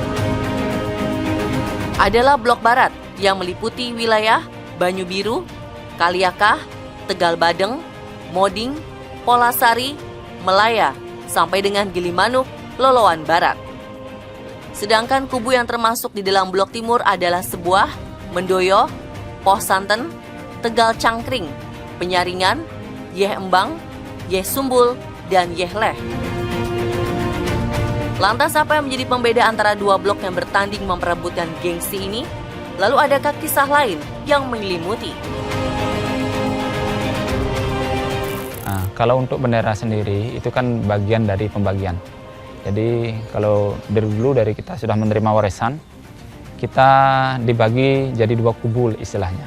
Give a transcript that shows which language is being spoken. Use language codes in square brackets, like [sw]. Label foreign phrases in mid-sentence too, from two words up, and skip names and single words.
[id] Adalah blok barat yang meliputi wilayah Banyu Biru, Kaliakah, Tegal Badeng, Moding, Polasari, Melaya, sampai dengan Gilimanuk, Loloan Barat. Sedangkan kubu yang termasuk di dalam blok timur adalah Sebuah, Mendoyo, Poh Santen, Tegal Cangkring, Penyaringan, Yeh Embang, Yeh Sumbul, dan Yeh Leh. Lantas apa yang menjadi pembeda antara dua blok yang bertanding memperebutkan gengsi ini? Lalu adakah kisah lain yang menyelimuti? Nah, kalau untuk bendera sendiri itu kan bagian dari pembagian. Jadi kalau dari dulu dari kita sudah menerima warisan, kita dibagi jadi dua kubu istilahnya.